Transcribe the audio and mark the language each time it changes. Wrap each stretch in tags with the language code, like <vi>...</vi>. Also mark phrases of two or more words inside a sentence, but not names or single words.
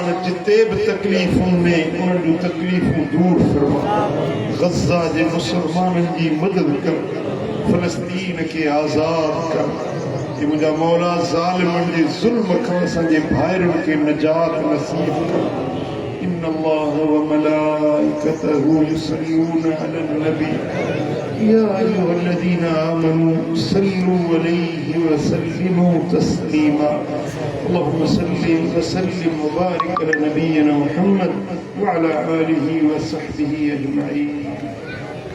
<sd>जिते बि तकलीफ़ुनि में उन्हनि जूं तकलीफ़ूं दूर फरमा ग़ज़ा जे मुसलमाननि जी मदद कर फ़लस्तीन खे आज़ाद कर मुंहिंजा मौला ज़ालिमनि जे ज़ुल्म खां असांजे भाइरुनि खे निजात नसीब कर</sd> <ar>إن الله وملائكته يصلون على النبي يا أيها الذين آمنوا صلوا عليه وسلموا تسليما اللهم صل وسلم وبارك على نبينا محمد وعلى آله وصحبه أجمعين</ar>